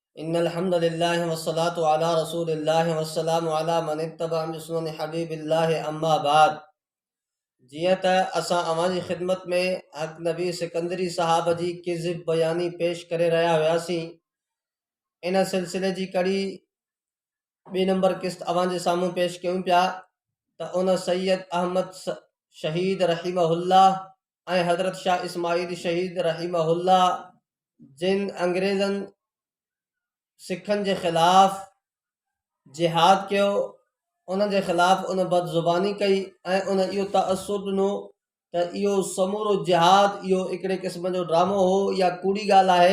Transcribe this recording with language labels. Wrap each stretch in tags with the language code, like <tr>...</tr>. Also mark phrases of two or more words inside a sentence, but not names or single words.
<ar>إن الحمد لله والصلاة على رسول الله والسلام على من اتبع بسنة حبيب الله أما بعد.</ar> <sd>जियं त असां अवां जी ख़िदमत में हक़ नबी सिकंदरी साहब जी किज़िब बयानी पेश करे रहिया हुआसीं। इन सिलसिले जी कड़ी ॿी नंबर किस्त अवां जे साम्हूं पेश कयूं पिया त उन सैयद अहमद शहीद रहीमहुल्लाह ऐं हज़रत शाह इस्माइल शहीद रहीमहुल्लाह जिन अंग्रेज़नि सिखनि जे ख़िलाफ़ जिहाद कयो, उन जे ख़िलाफ़ उन बदज़ुबानी कई ऐं उन इहो तअसुर ॾिनो त इहो समूरो जिहाद इहो हिकिड़े क़िस्म जो ड्रामो हो या कूड़ी ॻाल्हि आहे।</sd>